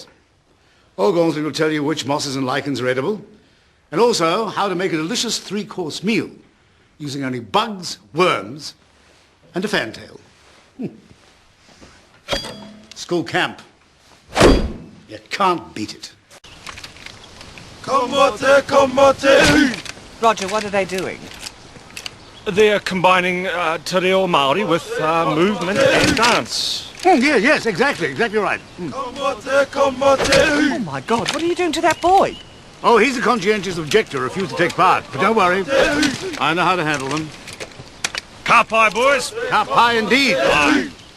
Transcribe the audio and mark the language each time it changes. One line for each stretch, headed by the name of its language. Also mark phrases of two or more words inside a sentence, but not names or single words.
English: Old Gormsby will tell you which mosses and lichens are edible, and also how to make a delicious three-course meal using only bugs, worms, and a fantail. School camp. You can't beat it. Roger, what are they doing? They're combining
Māori: te reo Māori
English: with movement and dance. Yes, exactly right. Oh my God, what are you doing to that boy? Oh, he's a conscientious objector, refused to take part. But don't worry, I know how to handle them.
Māori: Ka pai, boys. Ka pai indeed.